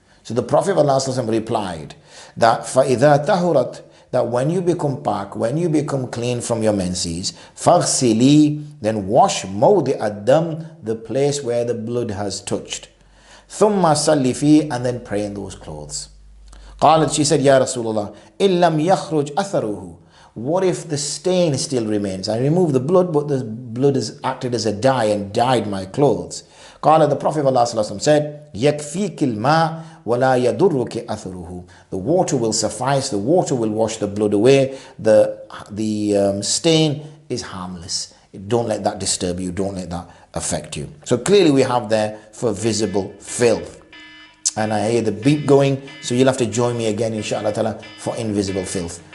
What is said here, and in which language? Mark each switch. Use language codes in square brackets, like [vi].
[en] So the Prophet of Allah sallallahu alaihi wasallam replied that [ar] فَإِذَا تَهُرَتْ, [en] that when you become pak, when you become clean from your menses, [ar] فَغْسِلِي, [en] then wash [ar] mawdi ad-dam, [en] the place where the blood has touched. [ar] ثُمَّ صَلِّ فِيهِ, [en] and then pray in those clothes. [ar] قالت, [en] she said, [ar] Ya Rasulullah, إِن لَمْ يَخْرُجْ أَثَرُهُ. [en] What if the stain still remains? I removed the blood, but the blood has acted as a dye and dyed my clothes. [ar] قال, [en] the Prophet of Allah said, [ar] يَكْفِيكِ الْمَاء وَلَا يَضُرُّكِ أَثَرُهُ. [en] The water will suffice, the water will wash the blood away, the stain is harmless. Don't let that disturb you, don't let that affect you. So clearly we have there for visible filth. And I hear the beat going, so you'll have to join me again inshallah ta'ala for invisible filth.